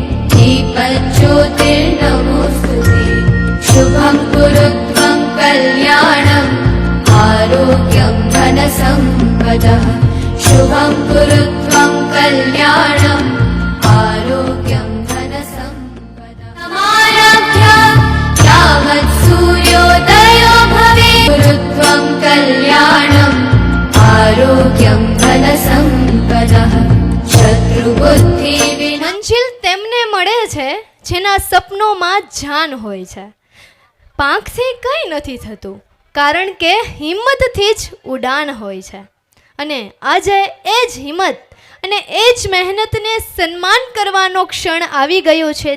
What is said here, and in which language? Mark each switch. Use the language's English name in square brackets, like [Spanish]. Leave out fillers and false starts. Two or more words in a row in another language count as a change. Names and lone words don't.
[Sanskrit] दीपज्योतिर्नमोऽस्तुते शुभं कुरु त्वं कल्याणम् आरोग्यं धनसम्पदः शुभं कुरु त्वं कल्याणम् आरोग्यं धनसम्पदः समारभ्य यावत् सूर्योदयो भवेत् कुरु त्वं कल्याणम् आरोग्यं धनसम्पदः शत्रुबुद्धिविनाशाय [Gujarati] મંજિલ તેમને મળે છે જેના સપનોમાં જાન હોય છે. પાંખથી કંઈ નથી થતું કારણ કે હિંમતથી જ ઉડાન હોય છે. અને આજે એ જ હિંમત અને એ જ મહેનતને સન્માન કરવાનો ક્ષણ આવી ગયો છે.